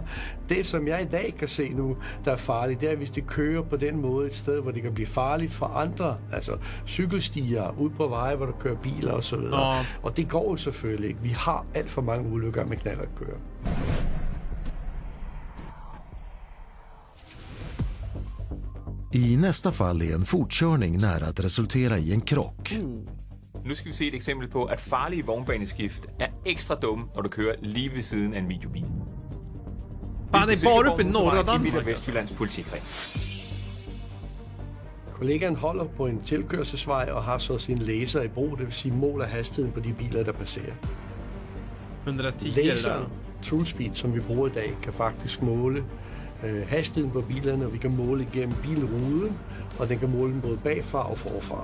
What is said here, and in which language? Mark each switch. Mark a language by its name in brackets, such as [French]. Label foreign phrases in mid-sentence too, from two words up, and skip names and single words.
[Danish] Det, som jeg i dag kan se nu, der er farligt, det er, hvis de kører på den måde et sted, hvor det kan blive farligt for andre, altså cykelstier, ud på veje, hvor der kører biler og så videre. Og det går jo selvfølgelig ikke. Vi har alt for mange ulykker med knallertkører. [Swedish] I nästa fall är en fortkörning nära att resultera i en krock. [Danish] Nu skal vi se et eksempel på, at farlige vognbaneskift er ekstra dumme, når du kører lige ved siden af en videobil. [Swedish] Fan, det er bare uppe i norra Danmark. [Danish] I Midt- og Vestjyllands politikreds. Kollegaen holder på en tilkørselsvej og har så sin laser i brug, det vil sige måler hastigheden på de biler, der passerer. 110 Laseren, True Speed, som vi bruger i dag, kan faktisk måle hastigheden på bilerne, og vi kan måle igennem bilruden, og den kan måle den både bagfra og forfra.